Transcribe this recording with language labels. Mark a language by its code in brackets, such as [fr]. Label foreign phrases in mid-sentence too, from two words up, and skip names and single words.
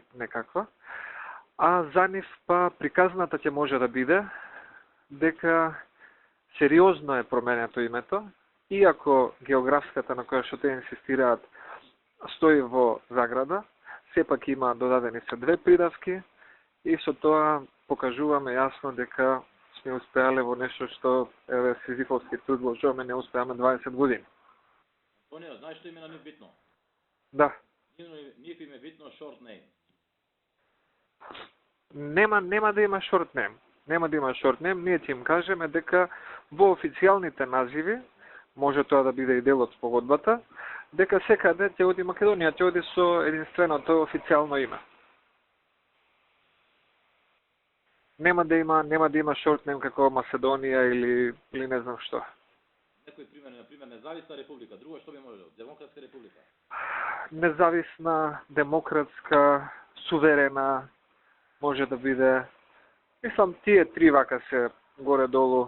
[mk] некаква, а за нив па приказната ќе може да биде дека сериозно е променето името, иако географската на која што те инсистираат стои во заграда, сепак има додадени се две придавки и со тоа покажуваме јасно дека сме успеале во нешто што еве Сизифовски труд вложуваме, не успеаме 20 години. Антонио, знаеш што име на нив битно? Да. Нив им е битно [en] short name. [mk] Нема да има [en] short name. [mk] Нема да има [en] short name, [mk] ние ќе им кажеме дека во официјалните називи, може тоа да биде и дел од спогодбата, дека секаде ќе оди Македонија, ќе оди со единственото официјално име. нема да има [en] short name [mk] како Македонија или не знам што. Некој пример, на пример, независна република. Друго што би можело? Демократска република. Независна, демократска, суверена може да биде. Мислам, тие три вака се горе-долу.